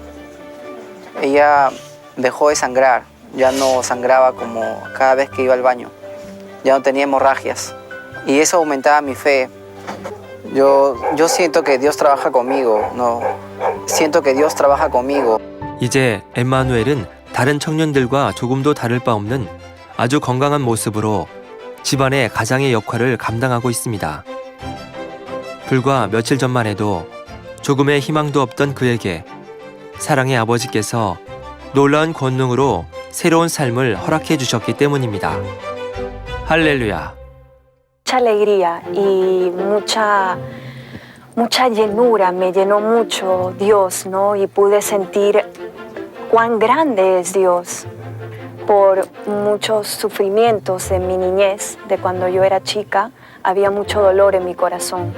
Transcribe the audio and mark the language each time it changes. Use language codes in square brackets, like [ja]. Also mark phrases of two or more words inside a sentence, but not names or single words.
[es] Ella dejó de sangrar, ya no sangraba como cada vez que iba al baño, ya no tenía hemorragias y eso aumentaba mi fe. Yo siento que Dios trabaja conmigo, no, siento que Dios trabaja conmigo. [ko] 이제 엠마누엘은 다른 청년들과 조금도 다를 바 없는 아주 건강한 모습으로 집안의 가장의 역할을 감당하고 있습니다. 불과 며칠 전만 해도 조금의 희망도 없던 그에게 사랑의 아버지께서 놀라운 권능으로 새로운 삶을 허락해 주셨기 때문입니다. 할렐루야. [es] Mucha alegría y mucha llenura, me llenó mucho Dios, ¿no? Y pude sentir cuán grande es Dios por muchos sufrimientos en mi niñez, de cuando yo era chica, había mucho dolor en mi corazón.